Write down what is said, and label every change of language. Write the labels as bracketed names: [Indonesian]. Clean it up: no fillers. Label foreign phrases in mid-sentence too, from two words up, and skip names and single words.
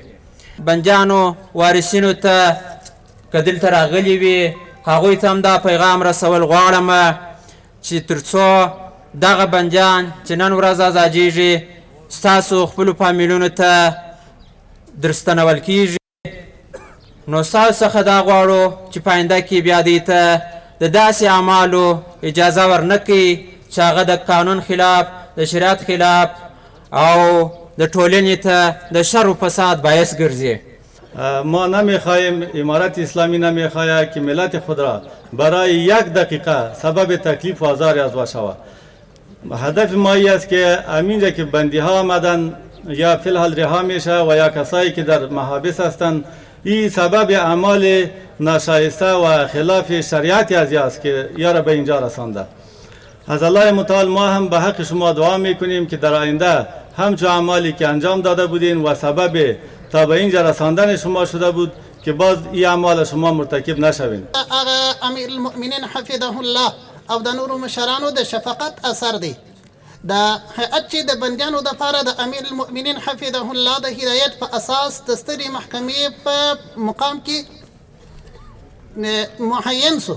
[Pashto] بندیانو وارثینو ته که دلته راغلي وي هغوی ته هم دا پیغام رسول غواړم چې تر څو دغه بندیان چې نن ورځ ازادیږي ستاسو خپلو فامیلونو ته درستنول کیږي نو ستاسو څخه دا غواړو چې په آینده کې بیا دوی ته د داسې اعمالو اجازه ورنکړي چې هغه د قانون خلاف د شریعت خلاف او د ټولنې ته د شر و فساد باعث ګرځي. [Persian] ما نمیخواهیم امارت اسلامی نمیخواهد که ملت خود را برای 1 دقیقه سبب تکلیف و آزار از شود. هدف ما ای است که همینجا که بندی ها آمدن یا فی الحال رها میشه و یا کسایی که در محابس هستند این سبب اعمال ناشایسته و خلاف شریعت ازی است که یارا به اینجا رسانده. از الله متعال ما هم به حق شما دعا میکنیم که در آینده همچون اعمالی که انجام داده بودین و سبب تا به اینجا رساندن شما شده بود که باز این اعمال شما مرتکب نشوین. [Arabic] امیر المؤمنین حفظه الله [Pashto] او د نورو مشرانو د شفقت اثر دی. د هیئت چې د بندیانو دپاره د [Arabic] امیر المؤمنین حفظه الله [Pashto] د هدایت په اساس د سترې محکمې په مقام کې معین سو.